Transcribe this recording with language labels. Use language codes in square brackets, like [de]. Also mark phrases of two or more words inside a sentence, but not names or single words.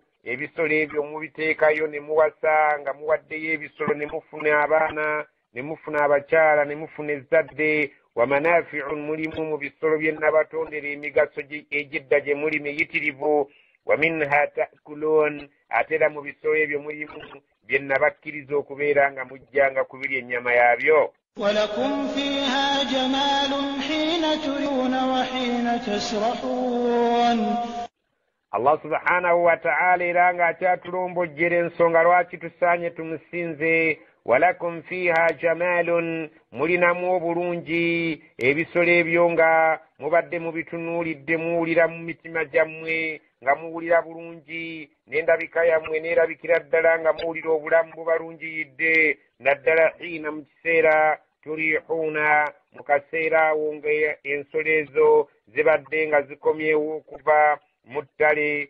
[lg] Ebisolo ebyo mubiteekayo ne muwasa nga muwaddeyo ebisolo ne mufuna abaana, ne mufuna abakyala, ne mufuna ezzadde. [ar] ومنافع [lg] mulimu mu bisolo bye nabatondera emigaso egyedda gye muli miyitirivu. [ar] ومنها تأكلون, [lg] ate era mu bisolo ebyo mulimu bye nabakkiriza okubeera nga mujjanga kubirya ennyama yaabyo. [ar] ولكم فيها جمال حين ترون وحين تسرحون. [lg] Allah [ar] سبحانه وتعالى [lg] era ng'akyatulombojjera ensonga lwaki tusaanye tumusinze. [ar] ولكم فيها جمال, [lg] mulinamu obulungi ebisolo ebyo nga mubadde mubitunuulidde muwulira mu mitima gyammwe nga muwulira bulungi, n'endabika yammwe neerabikira ddala nga muwulira obulamu bubalungiyidde, naddala hiina mu kiseera turihuuna, mu kaseera awo nga ensolo ezo zibadde nga zikomyewo okuva mu ttale.